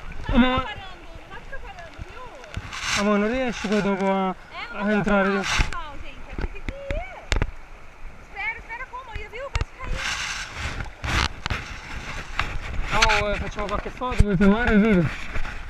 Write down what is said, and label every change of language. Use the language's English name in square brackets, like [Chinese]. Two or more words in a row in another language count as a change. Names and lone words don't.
[Italian] Ma, [Portuguese] fica parando, viu? [Italian] ma non riesci poi dopo a entrare? [Portuguese] Não, gente, aqui tem que ir. Espera como? Ia, viu? Vai cair. [Italian] Oh, facciamo qualche foto, vuoi filmare il video?